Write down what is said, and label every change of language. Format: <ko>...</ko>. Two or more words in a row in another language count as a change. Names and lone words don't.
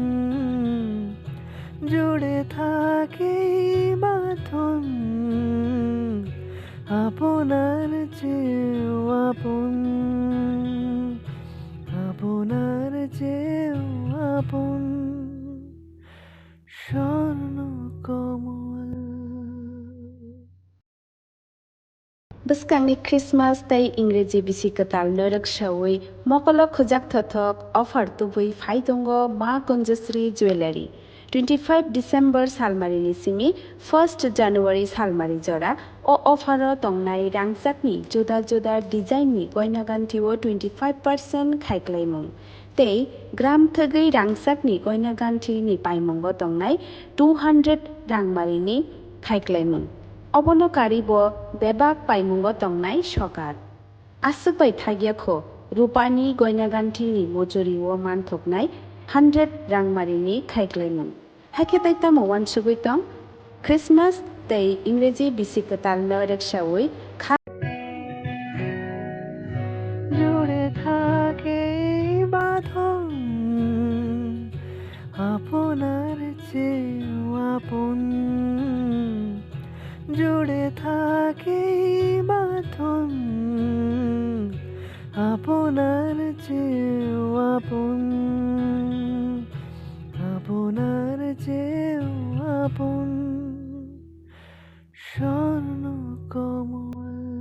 <bn>জুড়ে থাকে বাঁধন আপনার চেয়েও আপন, আপনার চেয়েও আপন স্বর্ণ কমল।</bn> <trp>Beskangni Christmas tei Ingreji bisikatal norak shawi mokolo khojak thothok offer tubui phaidongo ma Konjasri Jewellery 25 December salmarini simi 1st January salmari jora o offer tongnai rangjakni juda juda design ni goina ganthio 25% khaiklaimung tei gram thagui rangjakni goina ganthi ni paimungo tongnai 200 rangmarini khaiklaimung অবনকারী ব বেবাক পাইমুঙ্গ তংনাই সকার আসুপাই থাগিয়াখো রূপানি গয়নাগান্ঠিনি মজুরি ও মানথকনাই 100 রাংমারিনি খাইক্লাইমুং হাইকেতাইতা মওয়ান সুগুইতং খ্রিসমাস তৈ ইংরেজি বিসিকতাল নরেকসাউই খা</trp> <bn>জুড়ে থাকে বাঁধন আপনার চেয়েও আপন, জুড়ে থাকে বাঁধন আপনার চেয়েও আপন, আপনার চেয়েও আপন স্বর্ণ কমল।</bn>